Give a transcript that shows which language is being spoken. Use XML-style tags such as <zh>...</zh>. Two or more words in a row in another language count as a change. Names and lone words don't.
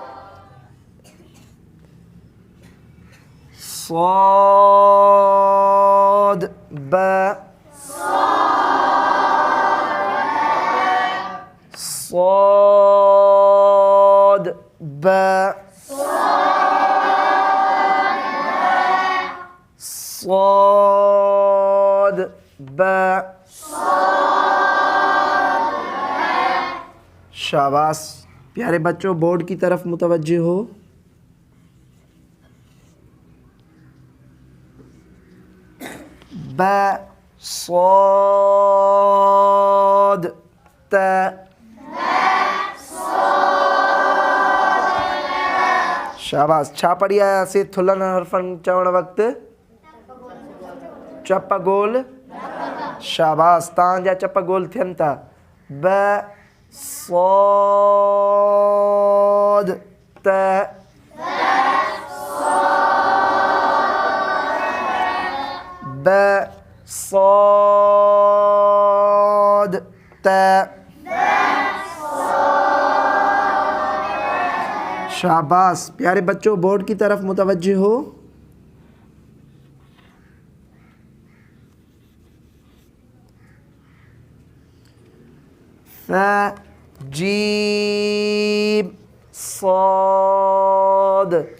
<sd>صاد با صاد با صاد با।</sd> <ur>شاباش پیارے بچوں، بورڈ کی طرف متوجہ ہو.</ur> <sd>बा صاد تا। शाबाश। छा पढ़ी आयासीं थुल्हनि हर्फ़नि चवण वक़्तु? चप गोल। शाबाश, तव्हांजा चप गोल थियनि था। ब صاد تا। ब सौद त।</sd> <ur>شاباش پیارے بچوں، بورڈ کی طرف متوجہ ہو.</ur> <sd>फ जीम सौद।</sd>